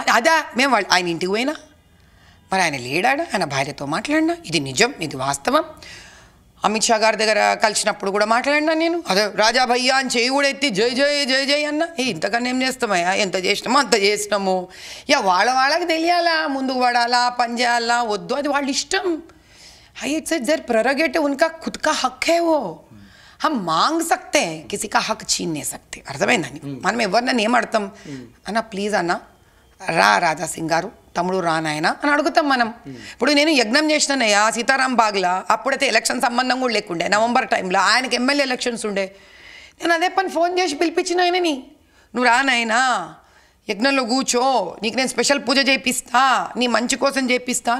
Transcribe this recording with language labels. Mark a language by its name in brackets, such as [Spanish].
[Telugu] అదా మేము ఆయన ఇంటికి పోయినా మరి ఆయన లేడాడా, ఆయన భార్యతో మాట్లాడినా, ఇది నిజం, ఇది వాస్తవం. అమిత్ షా గారి దగ్గర కలిసినప్పుడు కూడా మాట్లాడినా నేను, అదే రాజా భయ్యా అని చేయి కూడా ఎత్తి జై జై జై జై అన్న. ఇంతకన్నా ఏం చేస్తామయ్యా, ఎంత చేసినామో అంత చేసినాము. వాళ్ళకి తెలియాలా, ముందుకు పడాలా, పని చేయాలా వద్దు, అది వాళ్ళ ఇష్టం. [English] it's their prerogative, [Hindi] उनका खुद का हक है वो. हम मांग सकते हैं, किसी का हक छीन नहीं सकते. [Telugu] అర్థమైందని మనం ఎవరినైనా ఏం అడతాం, అన్న ప్లీజ్ అన్న రాజా సింగ్ గారు తమ్ముడు రానాయన అని అడుగుతాం మనం. ఇప్పుడు నేను యజ్ఞం చేసినానయ్యా సీతారాం బాగ్లా, అప్పుడైతే ఎలక్షన్ సంబంధం కూడా లేకుండే, నవంబర్ టైంలో ఆయనకి ఎమ్మెల్యే ఎలక్షన్స్ ఉండే. నేను అదే పని ఫోన్ చేసి పిలిపించిన ఆయనని, నువ్వు రానాయనా యజ్ఞంలో కూర్చో, నీకు నేను స్పెషల్ పూజ చేపిస్తా, నీ మంచి కోసం చేపిస్తా.